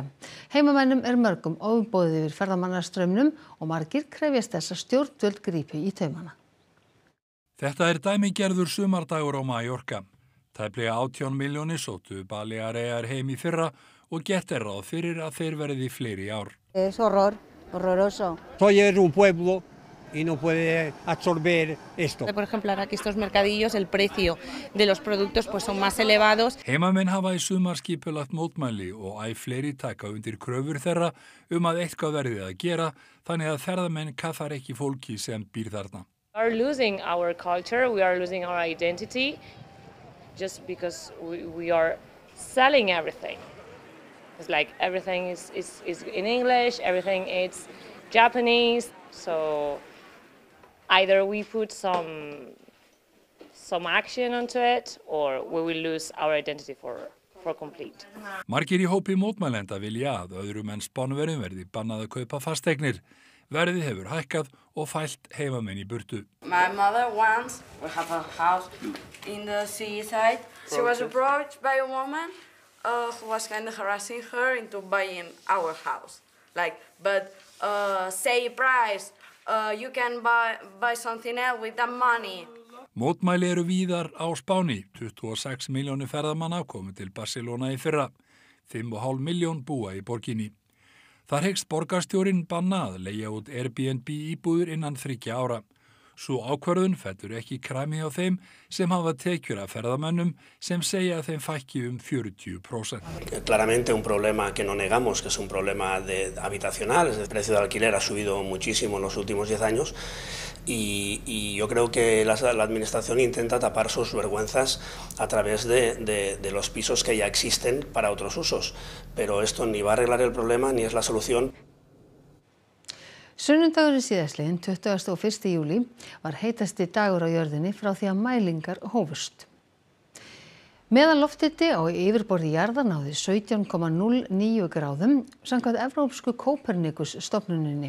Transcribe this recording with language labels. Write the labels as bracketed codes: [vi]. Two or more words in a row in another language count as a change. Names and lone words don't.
[is] Heimamennum mörgum ofboðið yfir ferðamannastraumnum og margir krefjast þess að stjórnvöld grípi í taumana. Þetta dæmigerður sumardagur á Mallorca. Tæplega 18 milljónir sóttu Balearear heim í fyrra og gert ráð fyrir að þeir verði fleiri í ár. [es] Es horroroso. Soy de un pueblo y no puede absorber esto. Por ejemplo, ahora que estos mercadillos, el precio de los productos pues son más elevados. [is] Heimamenn hafa í sumar skipulagt mótmæli og fleiri taka undir kröfur þeirra að eitthvað verði að gera, þannig að ferðamenn kaffar ekki fólki sem býr þarna. [en] We are losing our culture, we are losing our identity, just because we are selling everything. It's like everything is in English, everything is Japanese, so either we put some action onto it or we will lose our identity for complete. [is] Margir í hópi mótmælenda vilja að öðrum en Spánverjum verði bannað að kaupa fasteignir. Verðið hefur hækkað og fælt heimamenn í burtu. [en] My mother once we have a house in the seaside. She was approached by a woman who was kind of harassing her into buying our house. But say price. You can buy something else with that money. [is] Mótmæli eru víðar á Spáni. 26 milljónir ferðamanna komu til Barcelona í fyrra. 5,5 milljón búa í borginni. Þar hyggst borgarstjórinn banna að leigja út Airbnb íbúðir innan 3 ára. Svo ákvörðun fellur ekki kræmi á þeim sem hafa tekjur af ferðamönnum sem segja að þeim fækki 40%. [es] Claramente un problema que no negamos, que es un problema habitacional. El precio del alquiler ha subido muchísimo en los últimos 10 años y yo creo que la administración intenta tapar sus vergüenzas a través de los pisos que ya existen para otros usos. Pero esto ni va a arreglar el problema ni es la solución. [is] Sunnudagurinn síðastliðinn, 21. júlí, var heitasti dagur á jörðinni frá því að mælingar hófust. Meðalofthiti á yfirborði jarðar náði 17,09 gráðum samkvæmt Evrópsku Kópernikus stofnuninni.